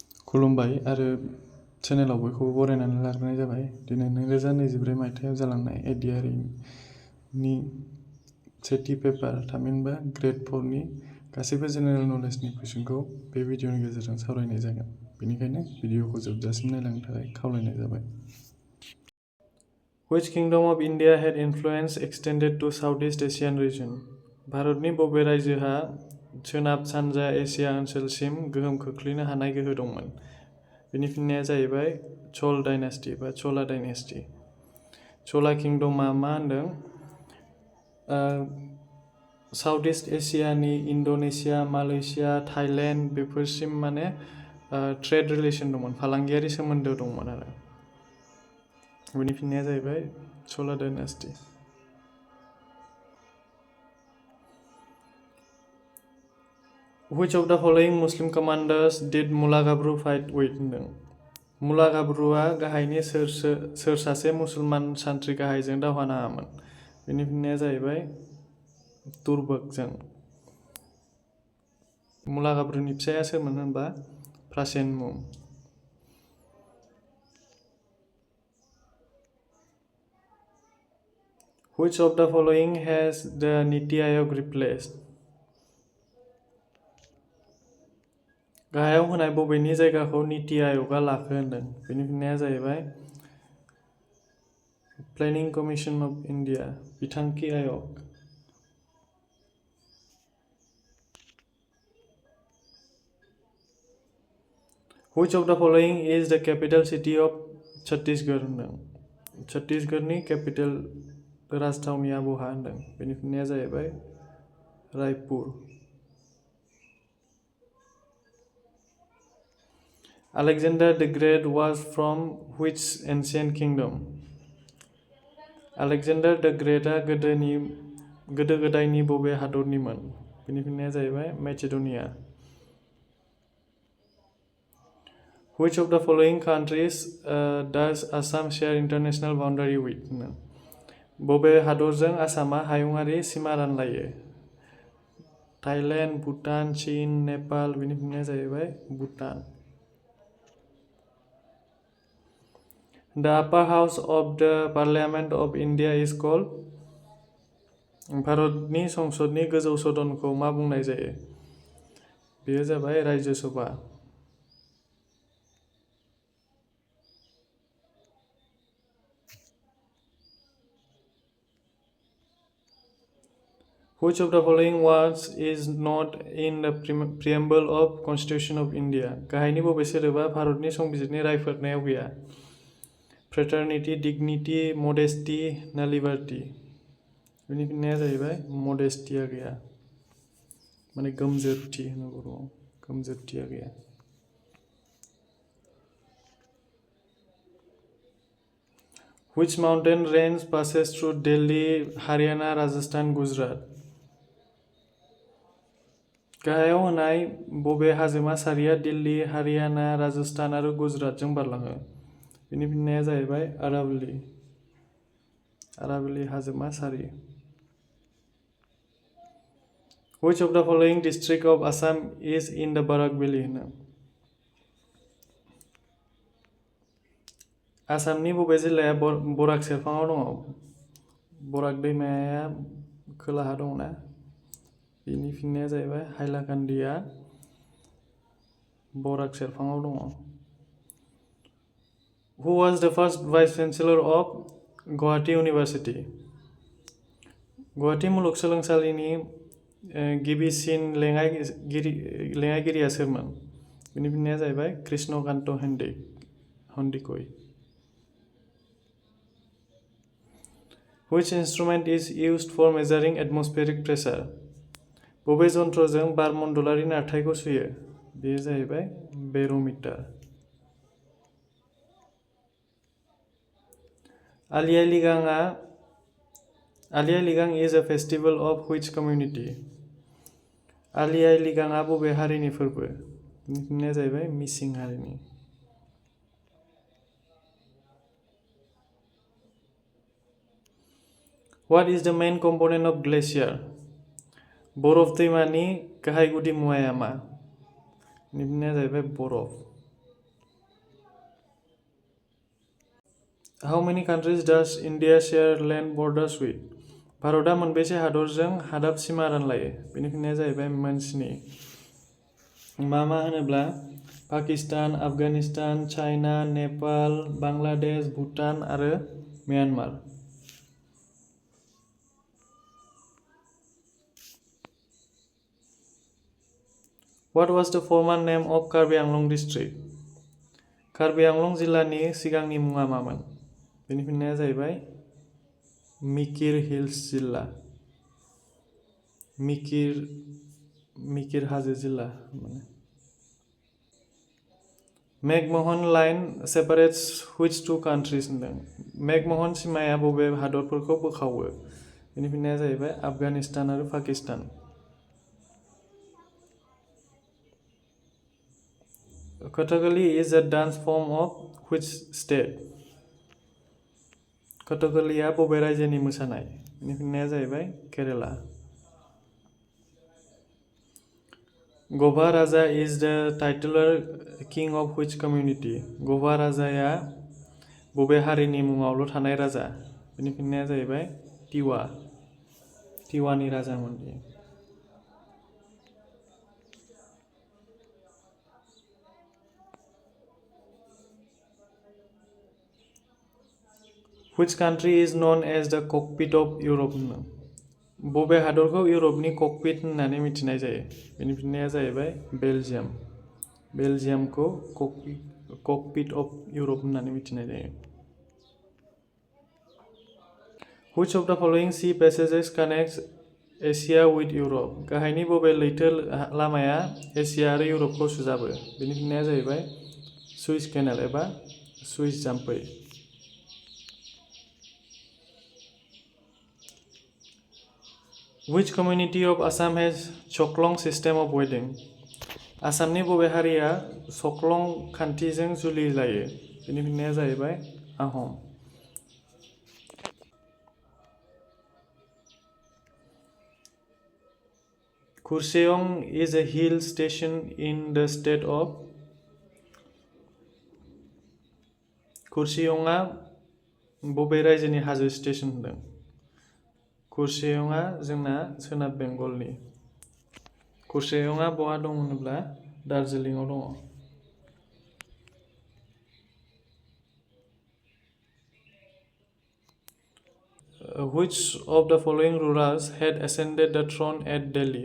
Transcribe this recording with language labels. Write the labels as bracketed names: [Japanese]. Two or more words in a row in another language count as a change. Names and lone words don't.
[Bodo] खुलुमबाय आरो चेनेलाव बयखौबो बरायनानै लाग्रोनाय जाबाय। दिनै 2024 मायथाइयाव जालांनाय ADRE नि सेथि पेपार थामहिनबा ग्रेड 4 नि गासैबो [English] general knowledge [Bodo] कुइसनखौ बे भिडिअनि गेजेरजों सावरायनाय जागोन। बेनिखायनो भिडिअखौ जोबजासिम नायलांनो थाखाय खावलायनाय जाबाय। [English] Which kingdom of India had influence extended to Southeast Asian region? [Bodo] भारतनि बबे रायजोहा सोनाब सानजा एसिया ओनसोलसिम गोहोम खोख्लैनो हानाय गोहो दंमोन? बेनि फिननाया जाहैबाय च'ल डायनेस्टि बा च'ला डायनेस्टि। च'ला किंडमा मा होनदों? साउथ इस्ट एसियानि इन्ड'नेसिया, मालयेशिया, थाइलेन्ड बेफोरसिम माने [English] trade relation [Bodo] दंमोन, फालांगियारि सोमोन्दो दंमोन आरो। बेनि फिननाया जाहैबाय च'ला डायनेस्टि। [English] Which of the following Muslim commanders did मुला गाब्रु fight with? [Bodo] होनदों। मुला गाब्रुआ गाहायनि सोर सासे मुसलमान सान्थ्रि गाहायजों दावहा नाङामोन? बेनि फिननाया जाहैबाय तुर्बकजों। मुला गाब्रुनि फिसाया सोरमोन होनबा प्रासेनमु। [English] Which of the following has the Niti Aayog replaced? [Bodo] गाहायाव होनाय बबेनि जायगाखौ नीति आय'गआ लाखो होनदों। बेनि फिननाया जाहैबाय प्लेनिं कमिशन अफ इन्डिया बिथांखि आय'ग। [English] Which of the following is the capital city of छत्तीसगढ़ होनदों। [Bodo] छत्तीसगढ़नि केपिटेल राजथावनिया बहा होनदों। बेनि फिननाया जाहैबाय रायपुर। [English] Alexander the Great was from which ancient kingdom? [Bodo] Alexander the Greatआ गोदो गोदायनि बबे हादरनिमोन? बेनि फिननाया जाहैबाय मेसिड'निया। [English] Which of the following countries does Assam share international boundary with? [Bodo] बबे हादरजों आसामा हायुङारि सिमा रानलायो? थाइलेन्ड, भुटान, चीन, नेपाल। बेनि फिननाया जाहैबाय भुटान। [English] The upper house of the Parliament of India is called? [Bodo] भारतनि संसदनि गोजौ सदनखौ मा बुंनाय जायो? बेयो जाबाय राज्य सभा। [English] Which of the following words is not in the preamble of Constitution of India? [Bodo] गाहायनि बबे सोदोबा भारतनि संबिजिरनि रायफोरनायाव गैया? [English] Fraternity, dignity, modesty ना liberty? [Bodo] बेनि फिननाया जाहैबाय modesty-आ गैया। माने गोमजोरथि होनो बर'आव, गोमजोरथिया गैया। [English] Which mountain range passes through Delhi, Haryana, Rajasthan, Gujarat? [Bodo] गाहायाव होनाय बबे हाजोमा सारिया दिल्ली, हारियाना, राजस्थान आरो गुजरातजों बारलाङो? बेनि फिननाया जाहैबाय आरावली हाजोमा सारि। [English] Which of the following district of Assam is in the Barak Valley? [Bodo] होनो। आसामनि बबे जिल्लाया बराक सेरफाङाव दङ? बराक दैमाया खोलाहा दंना? बेनि फिननाया जाहैबाय हाइलाकान्दिया बराक सेरफाङाव दङ। [English] Who was the first vice chancellor of Guwahati University? [Bodo] गुवाहाटी मुलुगसोलोंसालिनि गिबिसिन लेङाइगिरिया सोरमोन? बेनि फिननाया जाहैबाय कृष्णकान्त हन्दिकै। [English] Which instrument is used for measuring atmospheric pressure? [Bodo] बबे जन्त्रजों बारमण्डलारि नारथायखौ सुयो? बेयो जाहैबाय बेर'मिटार। [English] आलि आइ लिगां is a festival of which community? [Bodo] आलि आइ लिगांआ बबे हारिनि फोरबो? बेनि फिननाया जाहैबाय मिसिं हारिनि। [English] What is the main component of glacier? [Bodo] बरफ दैमानि गाहाय गुदि मुवाया मा? बेनि फिननाया जाहैबाय बरफ। [English] How many countries does India share land borders with? [Bodo] भारतआ मोनबेसे हादरजों हादाब सिमा रानलायो? बेनि फिननाया जाहैबाय मोनस्नि। मा होनोब्ला पाकिस्तान, आफगानिस्तान, चाइना, नेपाल, बांलादेश, भुटान आरो म्यानमार। [English] What was the former name of Karbi Anglong district? [Bodo] कार्बि आंलं जिल्लानि सिगांनि मुङा मामोन? बेनि फिननाया जाहैबाय मिकिर हिल्स जिल्ला। मिकिर हाजो जिल्ला। [English] मैकमोहन लाइन separates which two countries होनदों। [Bodo] मैकमोहन सीमाया बबे हादरफोरखौ बोखावो? बेनि फिननाया जाहैबाय आफगानिस्तान आरो पाकिस्तान। [English] Kathakali is a dance form of which state? [Bodo] कथकलीया बबे रायजोनि मोसानाय? बेनि फिननाया जाहैबाय केरेला। [English] गभा राजा is the titular king of which community? [Bodo] गभा राजाया बबे हारिनि मुङावल' थानाय राजा? बेनि फिननाया जाहैबाय टिवा। टिवानि राजामोन बियो। [English] Which country is known as the cockpit of Europe? [Bodo] बबे हादरखौ इउरपनि ककपिट होननानै मिथिनाय जायो? बेनि फिननाया जाहैबाय बेलजियाम। बेलजियामखौ [English] cockpit of Europe [Bodo] होननानै मिथिनाय जायो। [English] Which of the following sea passages connects Asia with Europe? [Bodo] गाहायनि बबे लैथो लामाया एसिया आरो इउरपखौ सुजाबो? बेनि फिननाया जाहैबाय सुइस केनेल एबा सुइस जाम्फै। [English] Which community of Assam has Choklong system of wedding? [Bodo] आसामनि बबे हारिया सख्लं खान्थिजों जुलि लायो? बेनि फिननाया जाहैबाय आहम। [English] Kurseong is a hill station in the state of [Bodo] कुर्सेयंआ बबे रायजोनि हाजो स्टेशन होनदों? कुर्सेयंआ जोंना सोनाब बेंगलनि। कुर्सेयंआ बहा दं होनोब्ला दार्जिलिंआव दङ। [English] Which of the following rulers had ascended the throne at Delhi?